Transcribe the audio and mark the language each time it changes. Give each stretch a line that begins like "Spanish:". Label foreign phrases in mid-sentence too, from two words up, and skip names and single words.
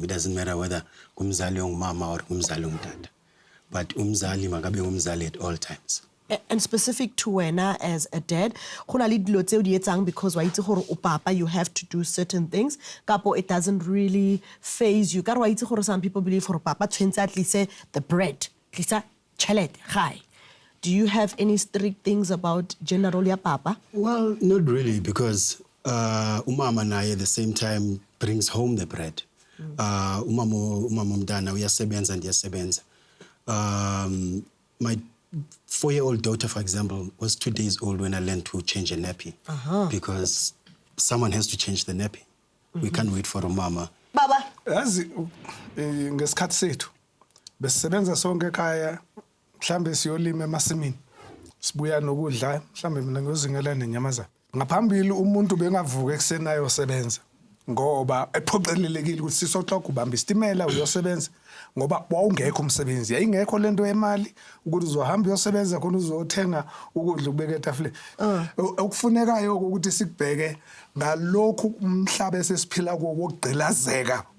English: It doesn't matter whether
Xhosa: kumzali ongumama
English: or
Xhosa: kumzali ongutata.
English: But
Xhosa: umzali makabe umzali
English: at all times. And specific to wena as a dad,
Tswana: go na le dilo tse o di etsang because wa itse gore o papa
English: you have to do certain things,
Tswana: kapo
English: it doesn't really phase you.
Tswana: Ka re wa itse gore
English: some people believe
Tswana: gore papa tshwentse
English: at least the bread,
Tswana: tlisa tšhelete gae.
English: Do you have any strict things about gender role
Tswana: ya papa?
English: Well, not really, because
Xhosa: umama naye
English: at the same time brings home the bread.
Xhosa: Umama mdana uyasebenza ndiyasebenza.
English: My 4-year-old daughter, for example, was 2 days old when I learned to change a nappy. Because someone has to change the nappy. We can't wait for a mama.
Zulu: Baba. Yazi ngesikhathi sethu besisebenza sonke ekhaya mhlambe siyolima emasimini. Sibuya nokudla mhlambe mina ngiyozingela nenyamazana. Ngaphambili umuntu bengavuka ekseni ayosebenza. Ngoba ephoqelelekile ukuthi sisoxoxa ubamba istimela uyosebenza ngoba wawungekho umsebenzi yayingekho lento yemali ukuthi uzohamba uyosebenza khona uzothenga ukudla ukubeka etafuleni okufunekayo ukuthi sikubheke ngalokhu umhlaba esesiphila kuwo wokugqilazeka